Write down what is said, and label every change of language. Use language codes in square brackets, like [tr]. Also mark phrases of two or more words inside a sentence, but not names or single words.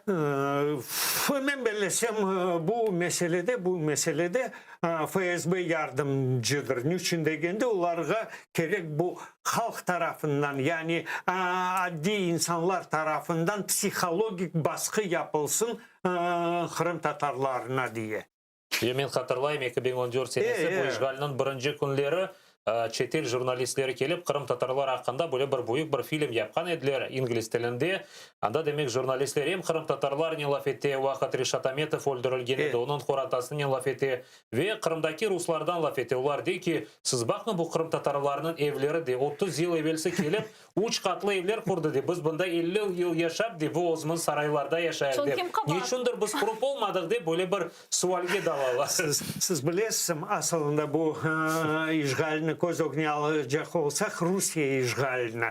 [crh] Ben belirlesem bu meselede FSB yardımcıdır. Niçin degende onlara gerek bu halk tarafından yani adli insanlar tarafından psikolojik baskı yapılsın Kırım Tatarlarına diye. Men hatırlayayım 2014 senesi bu işgalinin birinci günleri çetel jurnalistleri kelip Kırım Tatarlar hakkında böyle bir büyük bir film yapkan ediler İngiliz tilinde. Anda demek jurnalistler hem Kırım Tatarlar ne laf etti, Vakit Rişat Ametov öldürülgen edi, onun koratasını ne laf etti ve Kırımdaki Ruslardan laf etti. Onlar de ki siz bakın bu Kırım Tatarlarının evleri de 30 yıl evvelsi kelip 3 katlı evler kurdu de. Biz bunda 50 yıl yaşap de bu ozmun saraylarda yaşayır de. Niçindir biz kurup olmadık de böyle bir sualge dalalar. Siz bilesiniz aslında bu işgalini göz önüne alacak olsak Rusya işgaline.